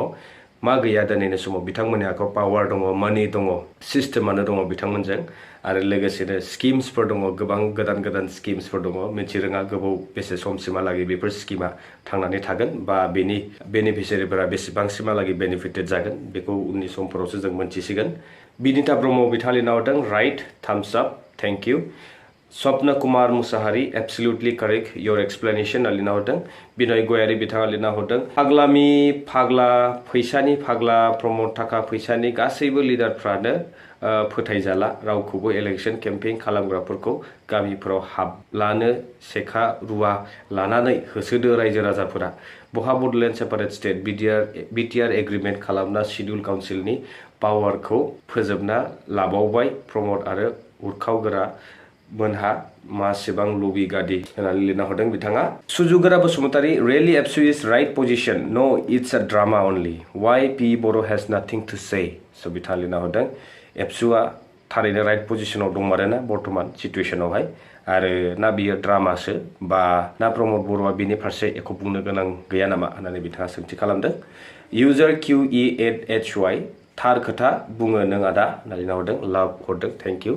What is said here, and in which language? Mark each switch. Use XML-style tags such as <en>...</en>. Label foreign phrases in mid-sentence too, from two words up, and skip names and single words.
<brx>मा गैया दिनैनि समाव बिथांमोननि आखायाव पावार दङ, मानि दङ, सिस्टेमानो दङ बिथांमोनजों आरो लोगोसेनो स्किम्सफोर दङ, गोबां गोदान स्किम्सफोर दङ। मिथिरोङा गोबाव बेसे समसिमहालागै बेफोर स्किमा थांनानै थागोन बा बेनि बेनिफिसियारिफोरा बेसेबांसिमहालागै बेनिफिटेड जागोन बेखौ उननि समफोरावसो जों मोनथिसिगोन। बिनिता ब्रह्म बिथाङा लिरना हरदों</brx> <en>right thumbs up thank you.</en> <brx>स्वप्न कुमार मुसाहारि</brx> <en>absolutely correct your explanation</en> <brx>लिरना हरदों। बिनय गयारि बिथाङा लिरना हरदों फाग्लामि फाग्ला फैसानि फाग्ला प्रमद थाखा फैसानि गासैबो लिडारफ्रानो फोथायजाला रावखौबो</brx> <en>election campaign</en> <brx>खालामग्राफोरखौ गामिफोराव हाबलानो सेखा रुवा लानानै होसोदो रायजो राजाफोरा। बहा बडलेण्ड</brx> <en>separate state</en> <brx>BTR एग्रिमेन्ट खालामना शिड्युल काउन्सिलनि पावारखौ फोजोबना लाबावबाय प्रमद आरो उरखावगोरा मोनहा मासेबां लबि गादी होननानै लिरना हरदों बिथाङा।</brx> <en>सुजुगोरा बसुमतारी really ABSU is right position no it's a drama only Y P Boro has nothing to say.</en> <brx>स' बिथाङा लिरना हरदों एबसुआ थारैनो राइट पोजिशनाव दंमारोना बर्तमान सिटुएशनावहाय आरो ना बियो ड्रामासो बा ना प्रमद बर'आ बिनि फारसे एख' बुंनो गोनां गैया नामा होननानै बिथाङा सोंथि खालामदों। इउजार QE8HY थार खोथा बुङो नों आदा होननानै हरदों लाभ हरदों</brx> <en>thank you.</en>